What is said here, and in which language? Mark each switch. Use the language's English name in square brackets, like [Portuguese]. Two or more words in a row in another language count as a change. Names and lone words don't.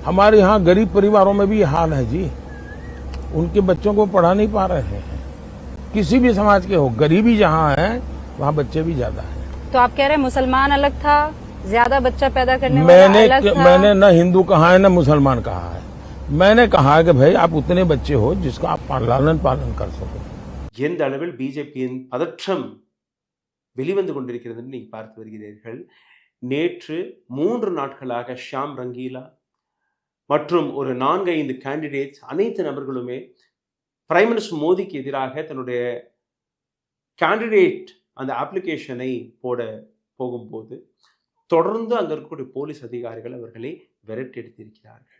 [Hindi] हमारे यहाँ गरीब परिवारों में भी ये हाल है जी, उनके बच्चों को पढ़ा नहीं पा रहे हैं. किसी भी समाज के हो, गरीबी जहाँ है वहाँ बच्चे भी ज्यादा हैं। तो आप कह रहे हैं मुसलमान अलग था, ज्यादा बच्चा पैदा करने वाला अलग था? मैंने न हिंदू कहा है न मुसलमान कहा है। मैंने कहा कि भाई आप उतने बच्चे हो जिसका आप लालन पालन कर सको। [Tamil] எந்த அளவில் பிஜேபியின் பதற்றம் வெளிவந்து கொண்டிருக்கிறது நீங்கள் பார்த்து வருகிறீர்கள். நேற்று 3 நாட்களாக ஷாம் ரங்கீலா மற்றும் ஒரு 4-5 கேண்டிடேட்ஸ் அனைத்து நபர்களுமே [English] prime minister [Tamil] மோடிக்கு எதிராக தன்னுடைய கேண்டிடேட் அந்த அப்ளிகேஷனை போட போகும்போது தொடர்ந்து அங்கே இருக்கக்கூடிய போலீஸ் அதிகாரிகள் அவர்களை விரட்டெடுத்திருக்கிறார்கள்.